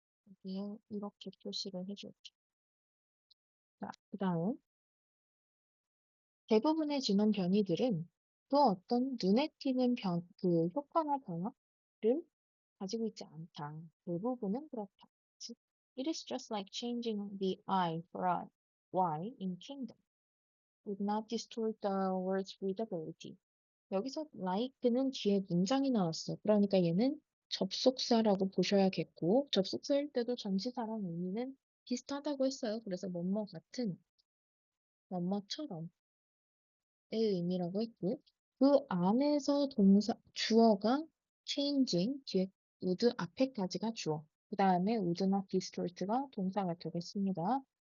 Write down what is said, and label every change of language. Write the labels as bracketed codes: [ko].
[ko] 여기에 이렇게 표시를 해줄게. 자, 그 다음 대부분의 지문 변이들은 그 어떤 눈에 띄는 그 효과나 변화를 가지고 있지 않다. 대부분은 그렇다. 그치? [en] It is just like changing the I for a Y in kingdom. Would not distort the word's readability. [ko] 여기서 like는 뒤에 문장이 나왔어. 그러니까 얘는 접속사라고 보셔야겠고 접속사일 때도 전치사랑 의미는 비슷하다고 했어요. 그래서 뭐뭐 같은, 뭐뭐처럼 의 의미라고 했고 그 안에서 동사 주어가 changing 뒤에 would 앞에까지가 주어 그 다음에 would나 distort가 동사가 되겠습니다.